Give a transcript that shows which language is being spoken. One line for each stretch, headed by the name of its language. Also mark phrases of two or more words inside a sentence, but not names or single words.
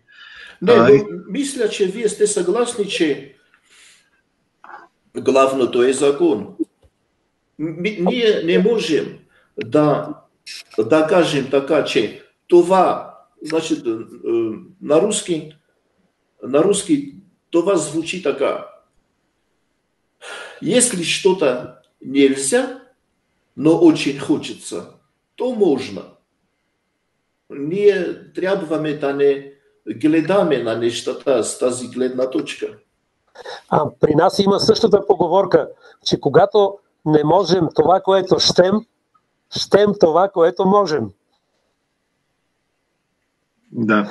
Bulgarian: Мисля, че вие сте съгласни, че главното е закон. Ние не можем да кажем така, че това, значи, на руски това звучи така.
Russian: Если что-то нельзя, но очень хочется, то можно.
Bulgarian: Ние трябваме да не гледаме на нещата с тази гледна точка. При нас има същата поговорка, че когато не можем това, което щем това, което можем. Да.